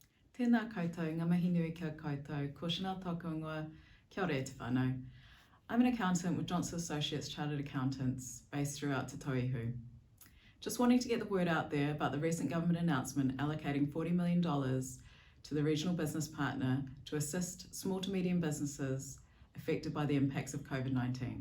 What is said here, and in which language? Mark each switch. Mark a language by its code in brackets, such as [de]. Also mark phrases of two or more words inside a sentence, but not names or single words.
[mi] Tēnā koutou, ngā mihi nui kia koutou, ko Shanell Kelly, kia ora e te whānau. [en] I'm an accountant with Johnston Associates Chartered Accountants based throughout Te Tauihu. Just wanting to get the word out there about the recent government announcement allocating $40 million to the regional business partner to assist small to medium businesses affected by the impacts of COVID-19.